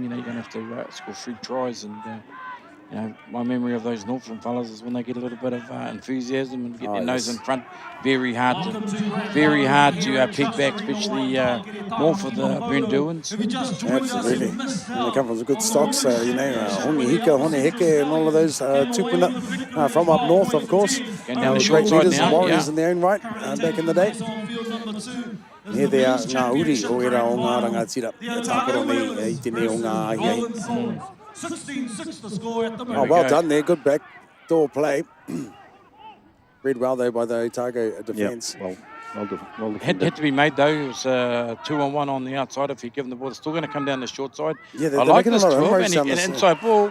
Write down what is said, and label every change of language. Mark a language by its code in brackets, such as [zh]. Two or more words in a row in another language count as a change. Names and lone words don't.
[en] You're going to have to score 3 tries and. My memory of those Northland fellas is when they get a little bit of enthusiasm and get their nose in front, very hard to pick back, especially more for the Burnduans. Absolutely. And they come from good stocks, Hongi Hika, Hone Heke, and all of those tupuna from up north, of course. Going down the short great side leaders now, and warriors in their own right back in the day. Here they are, [mi] ngā uri o era o ngā rangatira. E tāporo nei I tēnei o ngā ahiai. [en] 16-6 the score at the Oh, moment. well done there. Good backdoor play. Read well, though, by the Otago defence. Yeah, well Had to be made, though. It was 2-on-1 on the outside. If you're given the ball, it's still going to come down the short side. Yeah, I they're like making this a lot of 12 inroads down and this inside ball.